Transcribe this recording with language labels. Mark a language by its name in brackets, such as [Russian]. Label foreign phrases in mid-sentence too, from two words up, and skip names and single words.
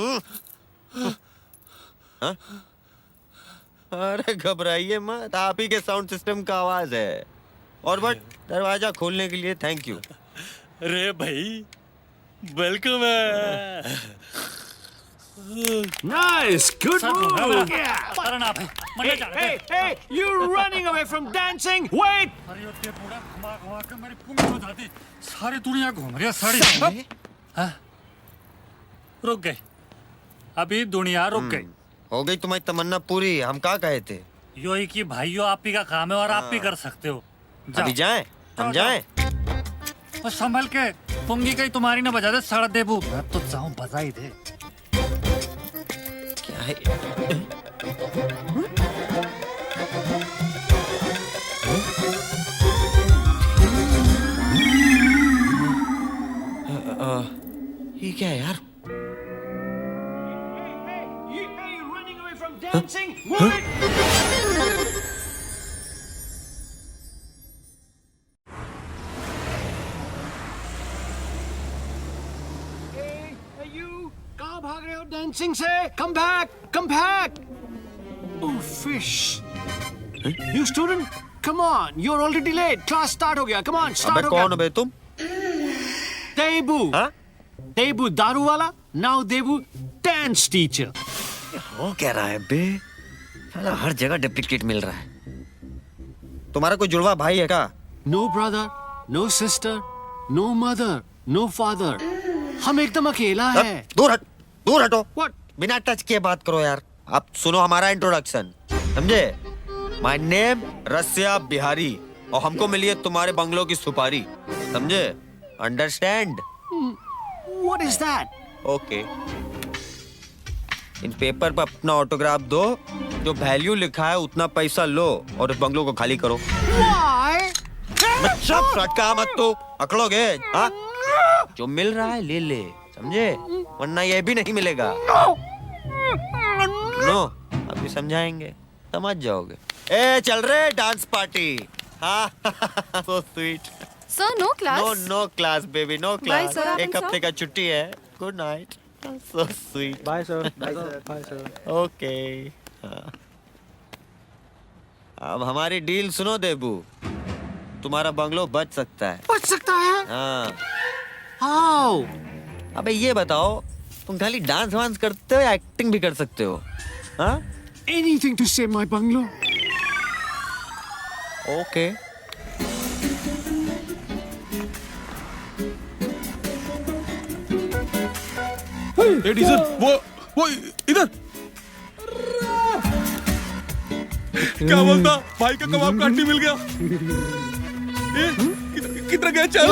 [Hindi] अरे घबराइए मत, आप ही के साउंड सिस्टम का आवाज है। और बट दरवाजा खोलने के लिए [English] thank you. [Hindi] अरे भाई वेलकम है। [English] Nice. Good [Hindi] सर घूम रहा [English] move. [Hindi] है। अरे ना भाई मरने जा रहे हैं। [English] Hey, you're running away from dancing. Wait. [Hindi] अरे ये पूरा घुमा घुमा के मेरी पुंगी हो जाती। सारी दुनिया घूम रही है सारी। हाँ? रुक गई। अभी दुनिया रुक गई। हो गई तुम्हारी तमन्ना पूरी। हम क्या कहे थे? यो ही कि भाइयों आप ही का काम है और आप ही कर सकते हो। अभी जाएं? हम जाएं? और संभल के पुंगी कहीं तुम्हारी ना बजा दे सड़ देबू। मैं तो जाऊं बजा ही दे। क्या है? ये क्या है यार? [English] Hey, you're running away from dancing. Wait. Hey, you. [Hindi] कहाँ भाग रहे हो dancing से? [English] Come back. Come back. Oh, fish. You student, come on. You're already late. Class start [Hindi] हो गया. [English] Come on, start [Hindi] अबे हो गया. कौन हो बे तुम? Tebu. हाँ? Tebu दारू वाला. [English] Now Tebu dance teacher. [Hindi] हो क्या रहा है बे? साला हर जगह डुप्लीकेट मिल रहा है। तुम्हारा कोई जुड़वा भाई है क्या? [English] No brother, no sister, no mother, no father. [Hindi] हम एकदम अकेला है. दूर हटो। [English] What? [Hindi] बिना टच किए बात करो यार। आप सुनो हमारा इंट्रोडक्शन, समझे? [English] my name [Hindi] रसिया बिहारी और हमको मिली है तुम्हारे बंगलों की सुपारी, समझे? [English] अंडरस्टैंड? What is that? ओके। [Hindi] इन पेपर पर अपना ऑटोग्राफ दो, जो वैल्यू लिखा है उतना पैसा लो और इस बंगलों को खाली करो। [English] Why? [Hindi] सब सटका मत तो अकड़ोगे, हाँ? जो मिल रहा है ले ले, समझे? वरना ये भी नहीं मिलेगा। नो, अभी समझाएंगे, समझ जाओगे। ए चल रहे डांस पार्टी। हाँ, [English] so sweet. [Hindi] सर [English] no class. No class baby, no class. sir. [Hindi] एक हफ्ते का छुट्टी है। [English] Good night. So sweet. Bye sir. Bye sir. Bye sir. Okay. [Hindi] हाँ। अब हमारी डील सुनो देबू, तुम्हारा बंगलो बच सकता है। बच सकता है? हाँ। [English] How? [Hindi] अबे ये बताओ, तुम खाली डांस वांस करते हो या एक्टिंग भी कर सकते हो? हाँ? [English] Anything to save my bungalow. ओके। [Hindi] ए डीजल वो इधर क्या बोलता भाई का कबाब का हड्डी मिल गया। कितना गया चल